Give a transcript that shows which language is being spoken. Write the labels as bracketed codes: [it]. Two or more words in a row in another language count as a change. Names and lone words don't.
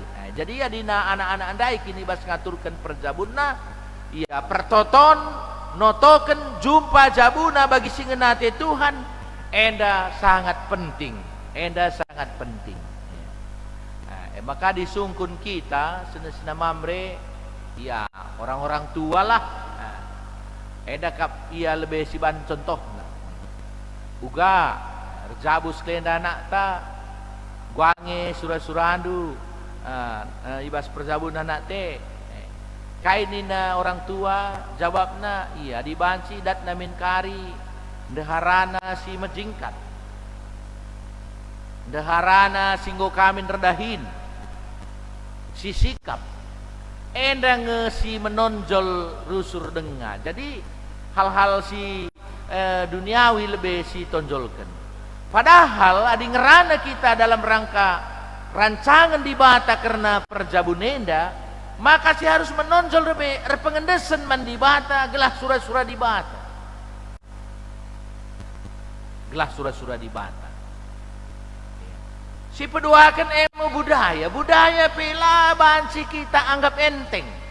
[btx] Jadi ya dina anak-anak andai kini ibas ngaturkan perjabuna ya pertoton notoken jumpa jabuna bagi singenate Tuhan enda [id] sangat penting, [btx] enda [id] sangat penting. [btx] Maka disungkun kita sena mamre ya [id] orang-orang tua [btx] lah. Eda kap ia lebih siban contoh uga rejabus kelenda anak ta guange surah-surandu ibas perjabun anak te kainina [id] orang tua [btx] jawabna iya dibanci dat namin kari deharana si mejingkat deharana singgo kamin redahin si sikap endang si menonjol rusur dengar. Jadi hal-hal si duniawi lebih si tonjolkan. Padahal adi ngerana kita [id] dalam rangka rancangan [btx] di bata karena perjabunenda, maka si harus menonjol lebih pengendesan man di bata gelah surah-surah di bata, gelah surah-surah di bata. Si peduakan emo budaya pela banci kita [id] anggap enteng.